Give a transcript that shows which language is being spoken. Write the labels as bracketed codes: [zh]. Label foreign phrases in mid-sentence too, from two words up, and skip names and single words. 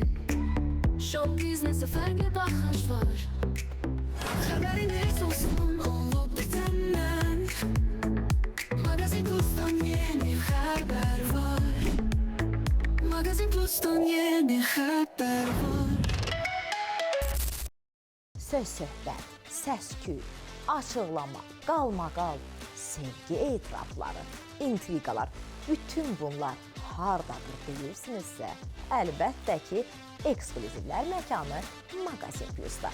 [en] Show business'e [tr] farklı bakış var. Haberiniz olsun olup bitenden. Magazin Plus'tan yeni haber var. Magazin Plus'tan yeni haber var. [az] Söz söhbət, səs-küy, açıqlama, qalmaqal, sevgi etirafları, intriqalar, bütün bunlar hardadır deyirsinizsə, əlbəttə ki, ekskluzivlər məkanı Magazin Plus'da.